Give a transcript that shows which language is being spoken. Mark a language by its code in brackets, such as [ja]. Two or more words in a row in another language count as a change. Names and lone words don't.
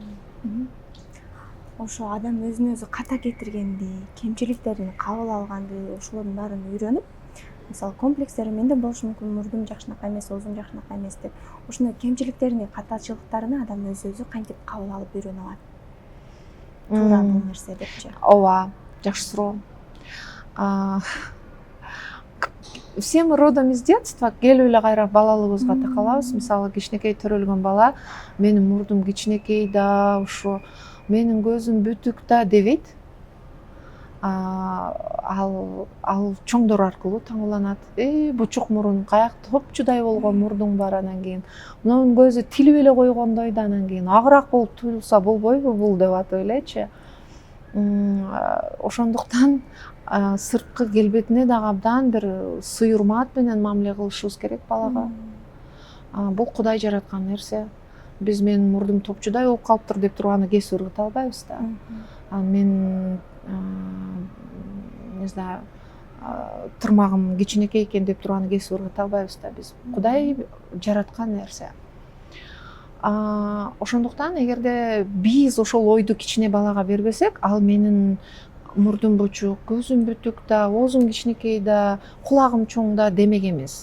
[ky] Ошо адам өзүнө өзү ката кетиргенди, кемчиликтерин кабыл алганды, ошолордун баарын үйрөнүп, мисалы комплекстери менде болушу мүмкүн, мурдум жакшынакай эмес, оозум жакшынакай эмес деп, ошондой кемчиликтерин, катачылыктарын адам өзү кантип кабыл алып үйрөнүп алат. Туура бул нерсе депчи. Ооба, жакшы суроо. [ru] Все мы родом из детства, [ky] келип эле кайра балалыгыбызга такалабыз. Мисалы, кичинекей төрөлгөн бала, менин мурдум кичинекей да, ошо менин көзүм бүтүк да дебейт. Ал чоңдор аркылуу таңууланат. Бучук мурун, каяк топчудай болгон мурдуң бар, анан кийин мунун көзү тилип эле койгондой да, анан кийин агыраак болуп туюлса болбойбу бул деп атып элечи. Ошондуктан сырткы келбетине дагы абдан бир сый урмат менен мамиле кылышыбыз керек балага. Бул Кудай жараткан нерсе. Биз менин мурдум топчудай болуп калыптыр деп туруп аны кесип ыргыта албайбыз да. [ru] Мен не знаю, [ky] тырмагым кичинекей экен деп туруп аны кесип ыргыта албайбыз да. Биз Кудай жараткан нерсе. Ошондуктан эгерде биз ошол ойду кичине балага бербесек, ал менин мурдум бучук, көзүм бүтүк да, оозум кичинекей да, кулагым чоң да демек эмес.